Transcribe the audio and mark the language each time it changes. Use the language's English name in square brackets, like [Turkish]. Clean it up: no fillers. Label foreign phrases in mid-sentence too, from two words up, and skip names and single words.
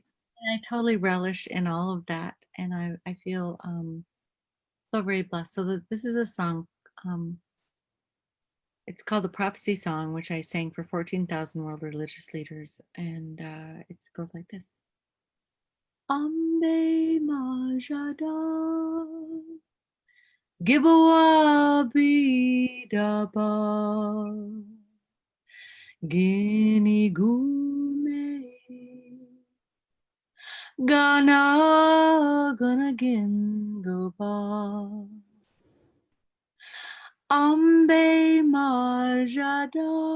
[English] And I totally relish in all of that. And I feel so very blessed. So this is a song. Um, it's called the Prophecy Song, which I sang for 14,000 world religious leaders. And it goes like this. Ambe Majada Gibawa Bidaba Gini Gume Gana Gin Goba Ambe Majada